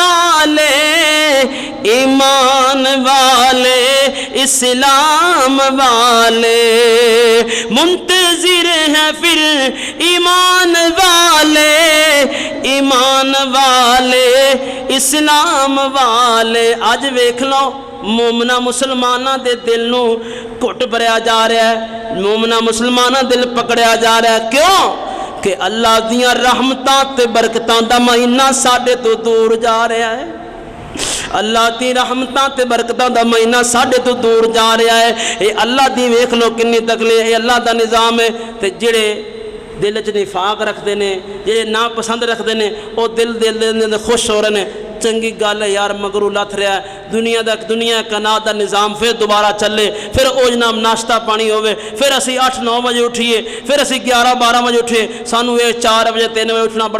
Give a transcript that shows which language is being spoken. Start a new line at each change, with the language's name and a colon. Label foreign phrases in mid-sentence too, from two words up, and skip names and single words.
Punjabi: والے اسلام والے منتظر ہیں پھر ایمان والے اسلام والے اج ویکھ لو مومنا مسلمانہ دے دل نو گھٹ بھریا جا رہا ہے مومنا مسلمانہ دل پکڑیا جا رہا ہے کیوں کہ اللہ دیاں رحمتاں تے برکتاں دا مہینہ ساڈے تو دور جا رہا ہے اللہ دی رحمتاں تے برکتاں دا مہینہ ساڈے تو دور جا رہا ہے اے اللہ دی ویکھ لو کنی تکلیف اے اللہ دا نظام ہے تے جڑے دل چ نفاق رکھتے ہیں جڑے ناپسند رکھتے ہیں
Urdu: وہ دل خوش ہو رہے ہیں
Punjabi: چنگی گل ہے یار مگرو لتھ رہا ہے دنیا کائنات دا نظام پھر دوبارہ چلے پھر او جناب ناشتہ پانی ہوئے پھر اسی 8-9 بجے اٹھیے پھر اسی 11-12 بجے اٹھیے سانو یہ 4 بجے 3 بجے اٹھنا بڑا